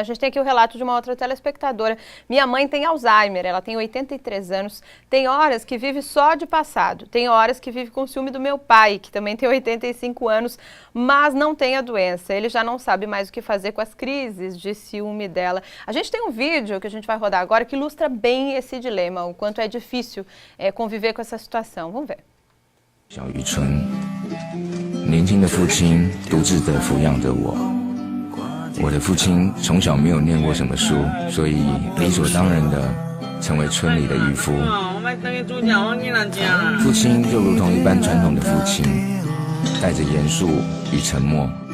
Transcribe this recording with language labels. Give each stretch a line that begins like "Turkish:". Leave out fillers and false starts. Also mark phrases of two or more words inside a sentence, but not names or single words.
Portuguese: A gente tem aqui o relato de uma outra telespectadora. Minha mãe tem Alzheimer, ela tem 83 anos, tem horas que vive só de passado, tem horas que vive com o ciúme do meu pai, que também tem 85 anos, mas não tem a doença. Ele já não sabe mais o que fazer com as crises de ciúme dela. A gente tem um vídeo que a gente vai rodar agora que ilustra bem esse dilema, o quanto é difícil conviver com essa situação. Vamos ver.
Chinese: 小渔村，年轻的父亲独自地抚养着我。我的父亲从小没有念过什么书，所以理所当然地成为村里的渔夫。父亲就如同一般传统的父亲，带着严肃与沉默。